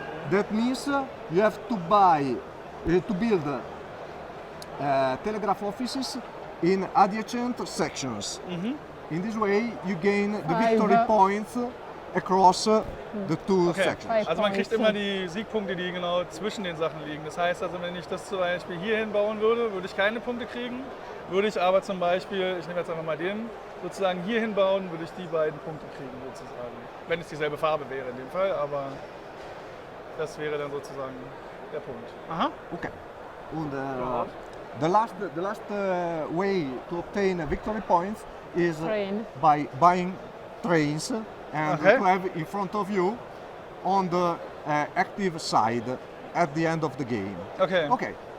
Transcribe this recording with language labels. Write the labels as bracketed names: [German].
[English] That means you have to build telegraph offices in adjacent sections. In this way, you gain the victory points across the 2 sections. [German] Also man kriegt immer die Siegpunkte, die genau zwischen den Sachen liegen. Das heißt also, wenn ich das zum Beispiel hier hinbauen würde, würde ich keine Punkte kriegen. Würde ich aber zum Beispiel, ich nehme jetzt einfach mal den, sozusagen hier hinbauen, würde ich die beiden Punkte kriegen sozusagen. Wenn es dieselbe Farbe wäre in dem Fall, aber das wäre dann sozusagen der Punkt. Aha. Okay. [English] And the last way to obtain victory points is by buying trains, and you have in front of you on the active side at the end of the game. Okay.